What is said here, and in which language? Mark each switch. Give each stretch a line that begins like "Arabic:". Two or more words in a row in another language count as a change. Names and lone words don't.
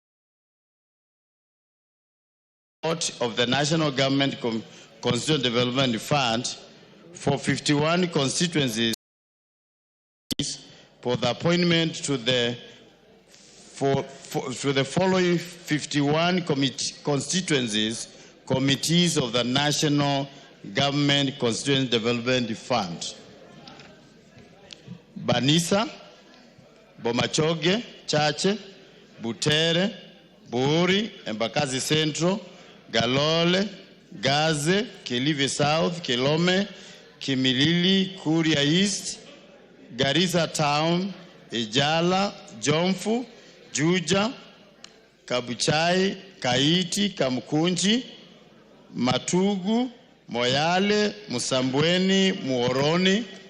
English: of the National Government Constituent Development Fund for 51 constituencies for the appointment to the following 51 constituencies committees of the National Government Constituent Development Fund. Banisa, Bomachoge Chache, Butere, Buri, Embakasi Central, Galole, Gaze, Kilifi South, Kilome, Kimilili, Kuria East, Garissa Town, Ijala, Jomfu, Juja, Kabuchai, Kaiti, Kamkunji, Matugu, Moyale, Musambweni, Muoroni,